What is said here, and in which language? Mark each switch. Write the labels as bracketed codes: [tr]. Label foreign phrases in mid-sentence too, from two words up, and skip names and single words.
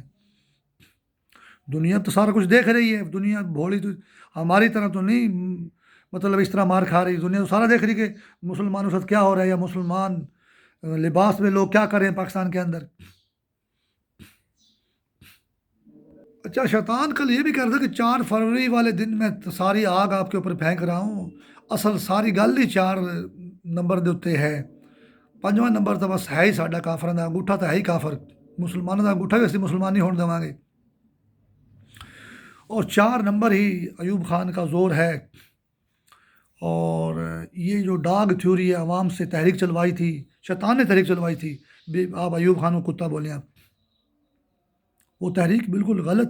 [ur] دنیا تو سارا کچھ دیکھ رہی ہے، دنیا بھولی تو ہماری طرح تو نہیں، مطلب اس طرح مار کھا رہی، دنیا تو سارا دیکھ رہی کہ مسلمانوں کے ساتھ کیا ہو رہا ہے، یا مسلمان لباس میں لوگ کیا کر رہے ہیں پاکستان کے اندر۔ اچھا، شیطان کل یہ بھی کہہ رہا تھا کہ 4 فروری والے دن میں ساری آگ آپ کے اوپر پھینک رہا ہوں، [pa] اصل ساری گل ہی 4 نمبر دے اتتے ہے، 5واں نمبر تو بس ہے ہی ساڈا کافراں دا انگوٹھا، تو ہے ہی کافر، مسلمانوں دا انگوٹھا بھی اسی مسلمان نہیں ہون دیواں گے، [ur] اور 4 نمبر ہی ایوب خان کا زور ہے۔ اور یہ جو [en] dog theory [ur] ہے، عوام سے تحریک چلوائی تھی، شیطان نے تحریک چلوائی تھی، آپ ایوب خان کو کتا بولیں آپ، وہ تحریک بالکل غلط